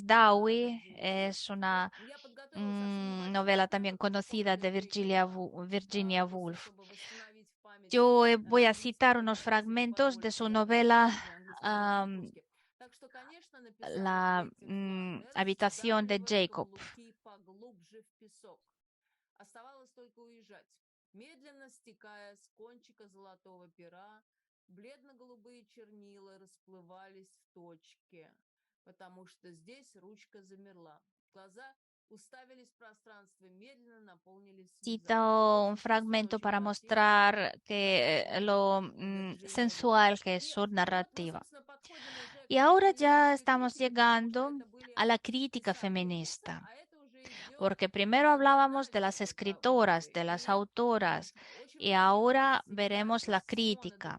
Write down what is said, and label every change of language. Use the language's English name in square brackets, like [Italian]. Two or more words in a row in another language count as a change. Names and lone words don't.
[Spanish] Dalloway es una novela también conocida de Virginia Woolf. Yo voy a citar unos fragmentos de su novela La habitación de Jacob. [Russian] Оставалось только уезжать, медленно стекая с кончика золотого пера, бледно-голубые чернила расплывались в точке, потому что здесь ручка замерла. Глаза уставились в пространство, медленно наполнились [Spanish] Cito un fragmento para mostrar que lo sensual que es su narrativa. Y ahora ya estamos llegando a la crítica feminista. porque primero hablábamos de las escritoras, de las autoras, y ahora veremos la crítica.